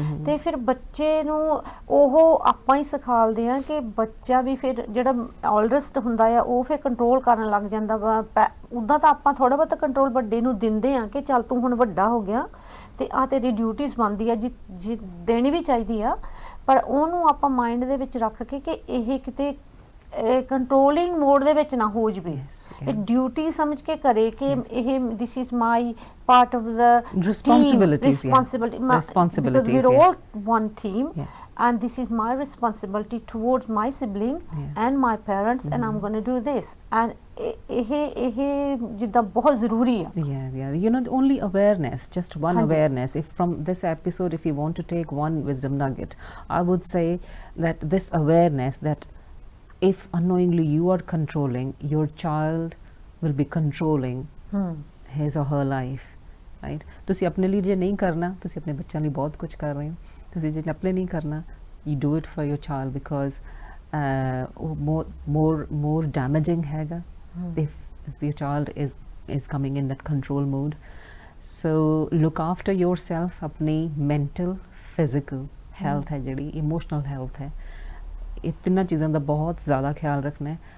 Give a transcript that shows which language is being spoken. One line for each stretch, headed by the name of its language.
Punjabi: ਤੇ ਫਿਰ ਬੱਚੇ ਨੂੰ ਉਹ ਆਪਾਂ ਹੀ ਸਿਖਾਲਦੇ ਆ ਕਿ ਬੱਚਾ ਵੀ ਫਿਰ ਜਿਹੜਾ ਆਲਡਸਟ ਹੁੰਦਾ ਆ ਉਹ ਫਿਰ ਕੰਟਰੋਲ ਕਰਨ ਲੱਗ ਜਾਂਦਾ ਵਾ। ਉੱਦਾਂ ਤਾਂ ਆਪਾਂ ਥੋੜਾ ਬਹੁਤ ਕੰਟਰੋਲ ਵੱਡੇ ਨੂੰ ਦਿੰਦੇ ਆ ਕਿ ਚੱਲ ਤੂੰ ਹੁਣ ਵੱਡਾ ਹੋ ਗਿਆ ਤੇ ਆ ਤੇਰੀ ਡਿਊਟੀਜ਼ ਬਣਦੀ ਆ ਜੀ ਦੇਣੀ ਵੀ ਚਾਹੀਦੀ ਆ, ਪਰ ਉਹਨੂੰ ਆਪਾਂ ਮਾਈਂਡ ਦੇ ਵਿੱਚ ਰੱਖ ਕੇ ਕਿ ਇਹ ਕਿਤੇ ਕੰਟਰੋਲਿੰਗ ਮੋਡ ਦੇ ਵਿੱਚ ਨਾ ਹੋ ਜਵੇ। ਇਹ ਡਿਊਟੀ ਸਮਝ ਕੇ ਕਰੇ ਕਿ ਇਹ
English: this is my part of the responsibilities because we're all one team and this is my responsibility towards my sibling and my parents and I'm going to do this and
Punjabi: ਇਹ ਜਿੱਦਾਂ ਬਹੁਤ ਜ਼ਰੂਰੀ ਆ।
English: You know, only awareness, just one awareness. If from this episode, if you want to take one wisdom nugget, I would say that this awareness that if unknowingly you are controlling, your child will be controlling his or her life.
Punjabi: Right, ਤੁਸੀਂ ਆਪਣੇ ਲਈ ਜੇ ਨਹੀਂ ਕਰਨਾ, ਤੁਸੀਂ ਆਪਣੇ ਬੱਚਿਆਂ ਲਈ ਬਹੁਤ ਕੁਝ ਕਰ ਰਹੇ ਹੋ। ਤੁਸੀਂ ਜੇ ਆਪਣੇ ਨਹੀਂ ਕਰਨਾ,
English: You do it for your child because ਉਹ more damaging ਹੈਗਾ if your child is coming in that control mode. So look after yourself,
Punjabi: ਆਪਣੀ
English: mental, physical health
Punjabi: ਹੈ ਜਿਹੜੀ,
English: emotional health
Punjabi: ਹੈ, ਇਹ ਤਿੰਨਾਂ ਚੀਜ਼ਾਂ ਦਾ ਬਹੁਤ ਜ਼ਿਆਦਾ ਖਿਆਲ ਰੱਖਣਾ ਹੈ।